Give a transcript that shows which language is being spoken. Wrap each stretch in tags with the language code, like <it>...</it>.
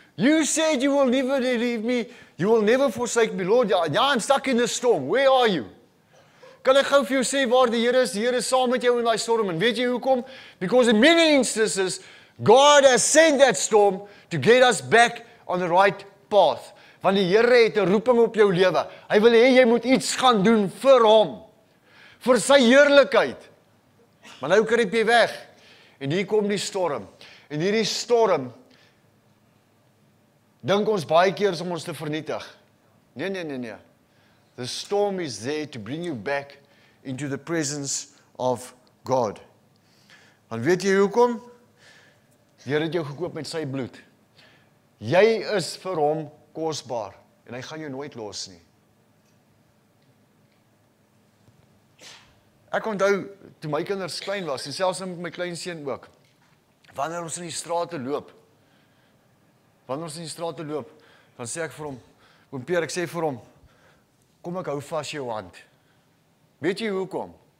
<en>You said you will never leave me, you will never forsake me, Lord. Ja, I'm stuck in the storm. Where are you?</en> <af>Kan ek gou vir jou sê waar die Here is saam met jou in daai storm. En weet jy hoekom?</af> <en>Because in many instances, God has sent that storm to get us back on the right path.</en> <af>Want die Here het 'n roeping op jou lewe. Hy wil hê jy moet iets gaan doen vir hom. Vir sy heerlikheid. Maar nou kruip jy weg. En hier kom die storm. En hierdie storm dink ons baie keer om ons te vernietig. Nee.</af> <en>The storm is there to bring you back into the presence of God.</en> <af>Want weet jy hoekom? Die Here het jou gekoop met sy bloed. Jy is vir hom kosbaar en hy gaan jou nooit los nie. Ek onthou toe my kinders klein was en selfs met my kleinseun ook. Wanneer ons in die strate loop, dan sê ek vir hom, oom Pierre, ek sê vir hom, kom ek hou vas jou hand. Weet jy hoekom?</af>